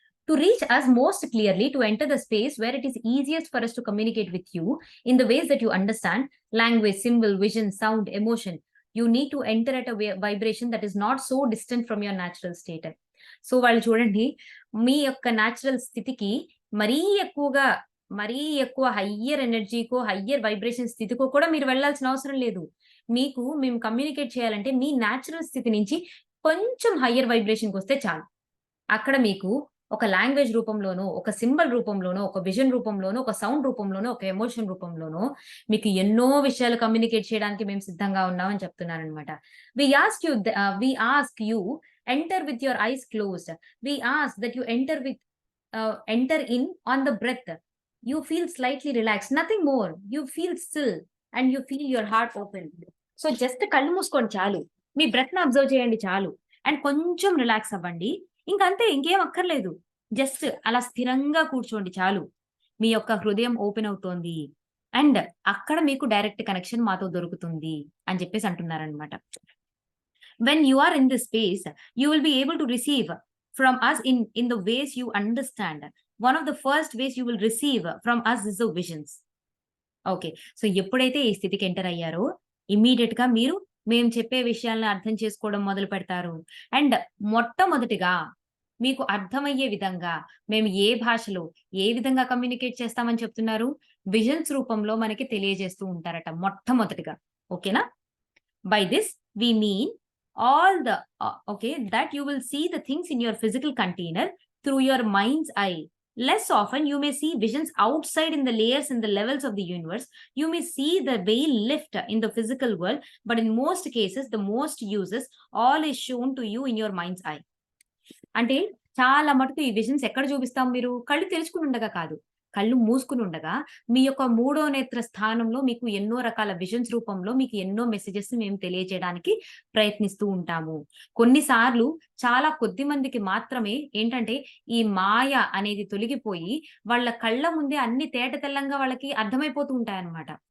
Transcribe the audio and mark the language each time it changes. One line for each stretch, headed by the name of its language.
English: To reach us most clearly, to enter the space where it is easiest for us to communicate with you in the ways that you understand language, symbol, vision, sound, emotion. You need to enter at a vibration that is not so distant from your natural state.
Telugu: So వాళ్ళు చూడండి మీ యొక్క natural స్థితికి మరీ ఎక్కువగా మరీ ఎక్కువ higher ఎనర్జీకో, higher vibration స్థితికో కూడా మీరు వెళ్ళాల్సిన అవసరం లేదు. మేము కమ్యూనికేట్ చేయాలంటే మీ న్యాచురల్ స్థితి నుంచి కొంచెం హయ్యర్ వైబ్రేషన్‌కొస్తే చాలు. అక్కడ మీకు ఒక లాంగ్వేజ్ రూపంలోనో, ఒక సింబల్ రూపంలోనో, ఒక విజన్ రూపంలోనో, ఒక సౌండ్ రూపంలోనో, ఒక ఎమోషన్ రూపంలోనో మీకు ఎన్నో విషయాలు కమ్యూనికేట్ చేయడానికి మేము సిద్ధంగా ఉన్నామని చెప్తున్నారనమాట.
English: We ask you enter with your eyes closed. We ask that you enter in on the breath. You feel slightly relaxed. Nothing more. You feel still and you feel your heart open.
Telugu: So, just కళ్ళు మూసుకోండి చాలు. మీ బ్రెత్‌ని observe చేయండి చాలు. And కొంచెం relax అవ్వండి. ఇంకంతే ఇంకేం అక్కర్లేదు. జస్ట్ అలా స్థిరంగా కూర్చోండి చాలు. మీ యొక్క హృదయం ఓపెన్ అవుతోంది. అండ్ అక్కడ మీకు డైరెక్ట్ కనెక్షన్ మాతో దొరుకుతుంది అని చెప్పేసి అంటున్నారనమాట.
English: When you are in this space, you will be able to receive from us in the ways you understand. One of the first ways you will receive from us is the visions.
Telugu: Okay. So, ఎప్పుడైతే ఈ స్థితికి enter అయ్యారో ఇమ్మీడియేట్‌గా మీరు మేము చెప్పే విషయాలను అర్థం చేసుకోవడం మొదలు పెడతారు. అండ్ మొట్టమొదటిగా మీకు అర్థమయ్యే విధంగా మేము ఏ భాషలో, ఏ విధంగా కమ్యూనికేట్ చేస్తామని చెప్తున్నారు? విజన్స్ రూపంలో మనకి తెలియజేస్తూ ఉంటారట మొట్టమొదటిగా. ఓకేనా?
English: By this we mean all that you will see the things in your physical container through your mind's eye. Less often, you may see visions outside in the layers and the levels of the universe. You may see the veil lift in the physical world, but in most cases, the most uses, all is shown to you in your mind's eye.
Telugu: అంటే చాలా మటుకు ఈ visions ఎక్కడ చూపిస్తాం మీరు? కళ్ళు తెరుచుకొని ఉండగా కాదు. కళ్ళు మూసుకొని ఉండగా మీ యొక్క మూడో నేత్ర స్థానంలో మీకు ఎన్నో రకాల విజన్స్ రూపంలో మీకు ఎన్నో మెసేజెస్ మేము తెలియజేయడానికి ప్రయత్నిస్తూ ఉంటాము. కొన్నిసార్లు చాలా కొద్ది మందికి మాత్రమే ఏంటంటే ఈ మాయ అనేది తొలగిపోయి వాళ్ళ కళ్ళ ముందే అన్ని తేట తెల్లంగా వాళ్ళకి అర్థమైపోతూ ఉంటాయన్నమాట.